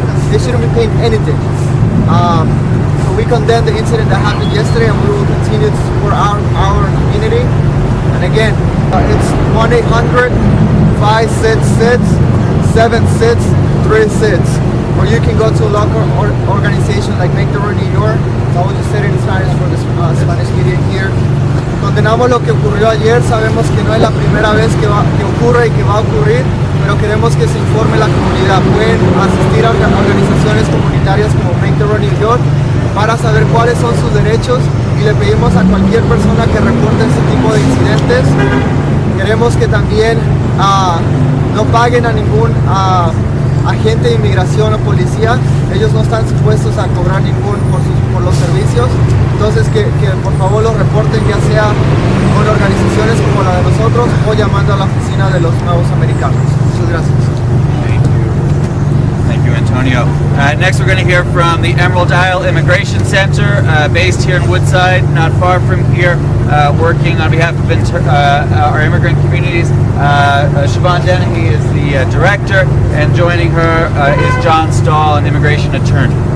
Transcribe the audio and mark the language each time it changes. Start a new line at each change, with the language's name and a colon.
English: They shouldn't be paying anything. So we condemn the incident that happened yesterday, and we will continue to support our community. And again, it's 1-800-566-7636, or you can go to a local organization like Make the Road New York. I will just say it in Spanish for the Spanish media here.
Spanish: Condenamos lo que ocurrió ayer. Sabemos que no es la primera vez que ocurre y que va a ocurrir, pero queremos que se informe la comunidad. Pueden asistir a organizaciones comunitarias como Make the Road New York para saber cuáles son sus derechos, y le pedimos a cualquier persona que reporte este tipo de incidentes. Queremos que también no paguen a ningún agente de inmigración o policía. Ellos no están supuestos a cobrar por los servicios. Entonces que por favor los reporten, ya sea con organizaciones como la de nosotros o llamando a la oficina de los nuevos americanos. Muchas gracias.
English: Thank you, Antonio. Next, we're going to hear from the Emerald Isle Immigration Center, based here in Woodside, not far from here, working on behalf of our immigrant communities. Siobhan Dennehy is the director, and joining her is John Stahl, an immigration attorney.